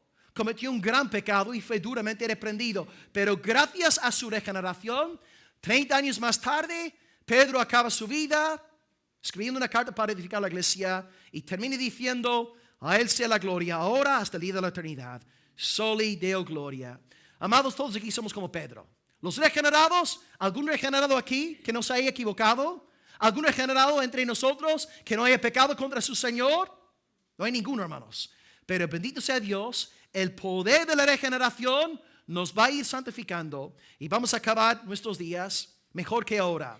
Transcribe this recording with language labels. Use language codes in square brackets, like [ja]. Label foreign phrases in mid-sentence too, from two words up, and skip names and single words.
[es] Cometió un gran pecado y fue duramente reprendido. Pero gracias a su regeneración, 30 años más tarde, Pedro acaba su vida escribiendo una carta para edificar la iglesia y termina diciendo, a Él sea la gloria, ahora hasta el día de la eternidad. [la] Soli Deo gloria. [es] Amados, todos aquí somos como Pedro. Los regenerados, ¿algún regenerado aquí que no se haya equivocado? ¿Algún regenerado entre nosotros que no haya pecado contra su Señor? No hay ninguno, hermanos. Pero bendito sea Dios, el poder de la regeneración nos va a ir santificando y vamos a acabar nuestros días mejor que ahora.